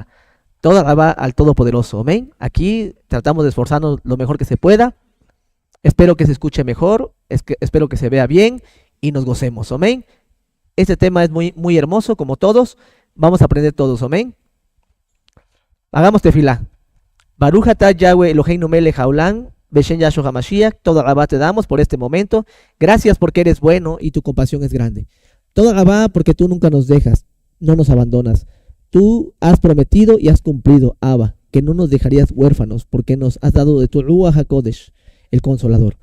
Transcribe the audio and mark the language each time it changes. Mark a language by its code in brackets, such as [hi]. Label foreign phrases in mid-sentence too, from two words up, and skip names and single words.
[es] Todo alabado al Todopoderoso, amén. Aquí tratamos de esforzarnos lo mejor que se pueda. Espero que se escuche mejor, espero que se vea bien y nos gocemos, amén. Este tema es muy hermoso, como todos. Vamos a aprender todos, amén. Hagamos tefilá. [he] ברוך אתה יהוה אלוהינו מלך העולם, בשם יהושע המשיח. [es] Todo alabá te damos por este momento. Gracias porque eres bueno y tu compasión es grande. Todo alabá porque tú nunca nos dejas, no nos abandonas. Tú has prometido y has cumplido, Abba, que no nos dejarías huérfanos porque nos has dado de tu [he] רוח הקודש, [es] el Consolador.